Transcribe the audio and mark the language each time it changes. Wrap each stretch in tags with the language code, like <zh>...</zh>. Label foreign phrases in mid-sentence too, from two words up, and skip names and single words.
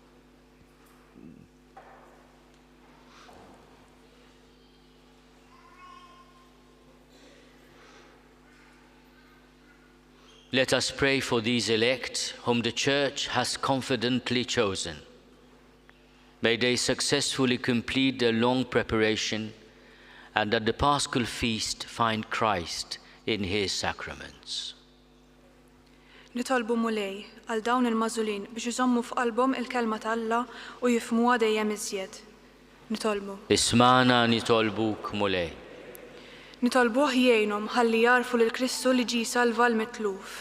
<en>Let us pray for these elect whom the Church has confidently chosen. May they successfully complete their long preparation and at the Paschal feast find Christ in His sacraments.</en> <mt>Nitolbu mulej għal dawn il-mażulin biex iżommu f'qalbhom il-kelma ta' Alla u jifhmuha dejjem iżjed. Nitolbu. Ismana nitolbuk mulej. Nitolbuh jgħinhom ħalli jarfu lil Kristu li ġie salva l-mitluf.</mt>